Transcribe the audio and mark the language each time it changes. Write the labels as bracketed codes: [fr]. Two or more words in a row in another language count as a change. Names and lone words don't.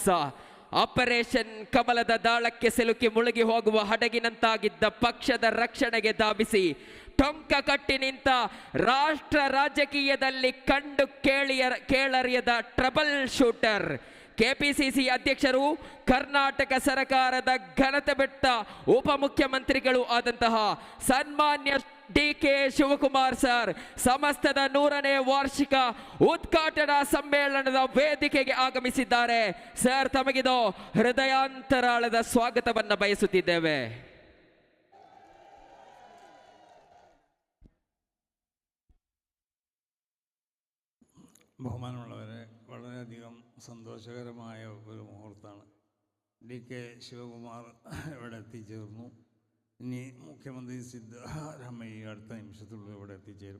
[kn] ಆಪರೇಷನ್ ಕಮಲದ ದಾಳಕ್ಕೆ ಸಿಲುಕಿ ಮುಳುಗಿ ಹೋಗುವ ಹಡಗಿನಂತಾಗಿದ್ದ ಪಕ್ಷದ ರಕ್ಷಣೆಗೆ ಧಾವಿಸಿ ಟೊಂಕ ಕಟ್ಟಿ ನಿಂತ ರಾಷ್ಟ್ರ ರಾಜಕೀಯದಲ್ಲಿ ಕಂಡು ಕೇಳರಿಯದ [en] trouble shooter, [kn] ಕೆಪಿಸಿಸಿ ಅಧ್ಯಕ್ಷರು, ಕರ್ನಾಟಕ ಸರ್ಕಾರದ ಘನತೆ ಬೆಟ್ಟ ಉಪಮುಖ್ಯಮಂತ್ರಿಗಳು ಆದಂತಹ ಸನ್ಮಾನ್ಯ ಡಿ.ಕೆ. ಶಿವಕುಮಾರ್ ಸರ್ ಸಮಸ್ತದ 100ನೇ ವಾರ್ಷಿಕ ಉದ್ಘಾಟನಾ ಸಮ್ಮೇಳನದ ವೇದಿಕೆಗೆ ಆಗಮಿಸಿದ್ದಾರೆ. ಸರ್, ತಮಗಿದು ಹೃದಯಾಂತರಾಳದ ಸ್ವಾಗತವನ್ನು ಬಯಸುತ್ತಿದ್ದೇವೆ. [ml] ബഹുമാനമുള്ളവരെ, വളരെയധികം സന്തോഷകരമായ ഒരു മുഹൂർത്തമാണ്. ടി.കെ. ശിവകുമാർ ഇവിടെ എത്തിച്ചേർന്നു. ഇനി മുഖ്യമന്ത്രി സിദ്ധരാമയ്യ അടുത്ത നിമിഷത്തിലുള്ള ഇവിടെ എത്തിച്ചേരും.